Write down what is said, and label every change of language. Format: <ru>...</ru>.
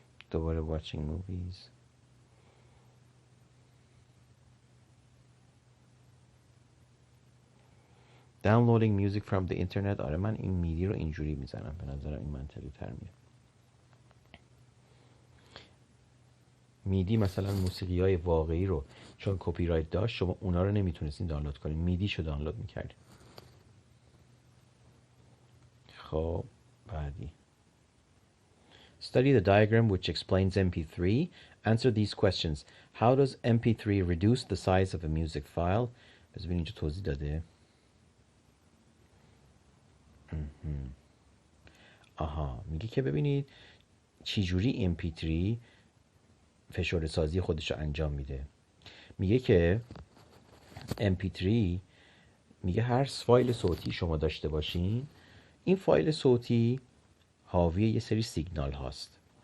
<fa>دوره</fa> <en>watching movies. Downloading music from the internet.</en> <fa>آره من این میدی رو اینجوری میزنم، به نظرم این منطقی تر میاد. میدی مثلا موسیقی های واقعی رو چون کپی رایت داشت شما اونا رو نمیتونستین دانلود کنین، میدیشو دانلود میکردین. خب بعدی.</fa> <en>Study the diagram which explains MP3. Answer these questions. How does MP3 reduce the size of a music file?</en> <fa>بذار ببین اینجا توضیح داده. آها میگه که ببینید چجوری MP3 فشرده سازی خودش رو انجام میده. میگه که MP3 میگه هر فایل صوتی شما داشته باشین، این فایل صوتی حاوی یه سری سیگنال هاست.</fa>